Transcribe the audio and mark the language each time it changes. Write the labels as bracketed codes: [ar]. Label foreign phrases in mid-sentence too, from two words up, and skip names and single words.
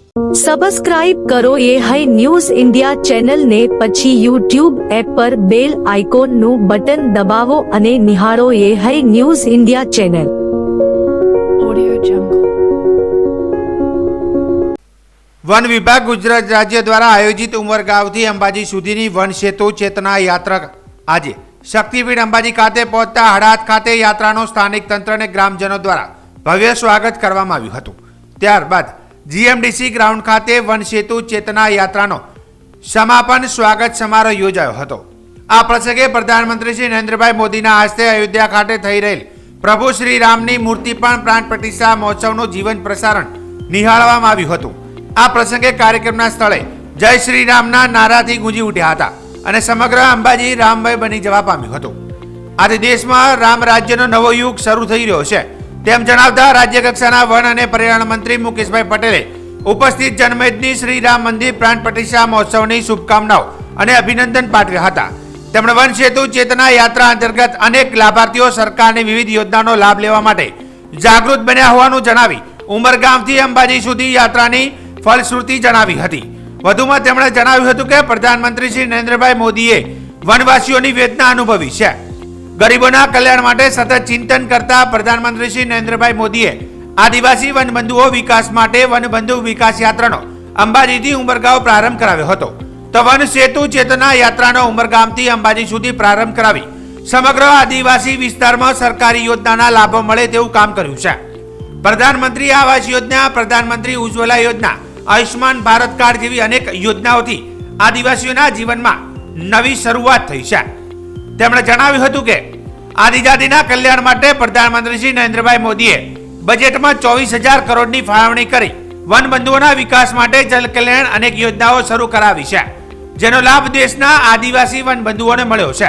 [gu] સબસ્ક્રાઇબ કરો એ હાઈ ન્યૂઝ ઇન્ડિયા ચેનલ ને પછી યુટ્યુબ એપ પર [en] bell icon [gu] નું બટન દબાવો અને નિહાળો એ હાઈ ન્યૂઝ ઇન્ડિયા ચેનલ। વન વિભાગ ગુજરાત રાજ્ય દ્વારા આયોજિત ઉમરગાંવથી અંબાજી સુધીની વન સેતુ ચેતના યાત્રા આજ શક્તિપીઠ અંબાજી ખાતે પહોંચતા હડાદ ખાતે યાત્રાનો સ્થાનિક તંત્ર ને ગ્રામજનો દ્વારા ભવ્ય સ્વાગત કરવામાં આવ્યું હતું। ત્યારબાદ જીએમડીસી ગ્રાઉન્ડ ખાતે વન સેતુ ચેતના યાત્રાનો સમાપન સ્વાગત સમારોહ યોજાયો હતો। આ પ્રસંગે પ્રધાનમંત્રી શ્રી નરેન્દ્રભાઈ મોદીના હસ્તે અયોધ્યા ખાતે થઈ રહેલ પ્રભુ શ્રી રામની મૂર્તિ પણ પ્રાણ પ્રતિષ્ઠા મહોત્સવનું જીવન પ્રસારણ નિહાળવામાં આવ્યું હતું। આ પ્રસંગે કાર્યક્રમના સ્થળે જય શ્રી રામના નારાથી ગૂંજી ઉઠ્યા હતા અને સમગ્ર અંબાજી રામમય બની જવા પામ્યું હતું। આજ દેશમાં રામ રાજ્યનો નવો યુગ શરૂ થઈ રહ્યો છે તેમ જણાવતા રાજ્ય કક્ષાના વન અને પર્યાવરણ મંત્રી મુકેશભાઈ પટેલે ઉપસ્થિત જનમેદની શ્રી રામ મંદિર પ્રાણ પ્રતિષ્ઠા મહોત્સવની શુભકામનાઓ અને અભિનંદન પાઠવ્યા હતા। તેમણે વન સેતુ ચેતના યાત્રા અંતર્ગત અનેક લાભાર્થીઓ સરકારની વિવિધ યોજનાનો લાભ લેવા માટે જાગૃત બન્યા હોવાનું જણાવી ઉમરગામથી અંબાજી સુધી યાત્રાની ફલશ્રુતિ જણાવી હતી। વધુમાં તેમણે જણાવ્યું હતું કે પ્રધાનમંત્રી શ્રી નરેન્દ્રભાઈ મોદીએ વનવાસીઓની વેદના અનુભવી છે। ગરીબોના કલ્યાણ માટે સતત ચિંતન કરતા પ્રધાનમંત્રી શ્રી નરેન્દ્રભાઈ મોદીએ આદિવાસી વનબંધુઓ વિકાસ માટે વનબંધુ વિકાસ યાત્રાનો અંબાજીથી ઉમરગાંવ પ્રારંભ કરાવ્યો હતો। તો વન સેતુ ચેતના યાત્રાનો ઉમરગામથી અંબાજી સુધી પ્રારંભ કરાવી સમગ્ર આદિવાસી વિસ્તારમાં સરકારી યોજનાના લાભો મળે તેવું કામ કર્યું છે। પ્રધાનમંત્રી આવાસ યોજના, પ્રધાનમંત્રી ઉજ્જવલા યોજના, આયુષ્માન ભારત કાર્ડ જેવી અનેક યોજનાઓથી આદિવાસીઓના જીવનમાં નવી શરૂઆત થઈ છે। તેમણે જણાવ્યું હતું કે આદિજાતિના કલ્યાણ માટે પ્રધાનમંત્રી શ્રી નરેન્દ્રભાઈ મોદીએ બજેટમાં 24,000 કરોડની ફાળવણી કરી વનબંધુઓના વિકાસ માટે જલ કલ્યાણ અનેક યોજનાઓ શરૂ કરાવી છે જેનો લાભ દેશના આદિવાસી વનબંધુઓને મળ્યો છે।